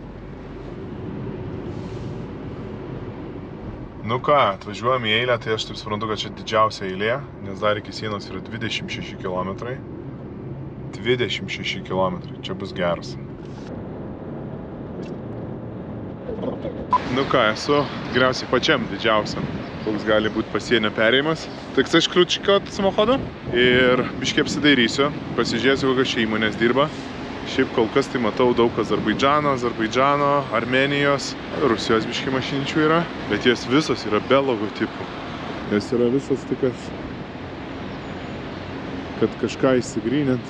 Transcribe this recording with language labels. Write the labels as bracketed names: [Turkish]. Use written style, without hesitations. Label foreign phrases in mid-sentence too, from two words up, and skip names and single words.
[Lithuanian] Nu ką, atvažiuojam į eilę, tai aš taip suprantu, kad čia didžiausia eilė, nes dar iki sienos yra 26 km. 26 km, čia bus geras. Nu ką, esu tikriausiai pačiam didžiausiam, koks gali būti pasienio perėjimas. [Polish] Так chcesz kluczyka od samochodu? [Lithuanian] Ir biškiai apsidairysiu, pasižiūrėsiu, kokios čia įmonės dirba. Šiaip kol kas tai matau daug Azerbaidžano, Armenijos, Rusijos biškiai mašinyčių yra, bet jos visos yra be logotipų. Jos yra visos tikas, kad kažką įsigrynint.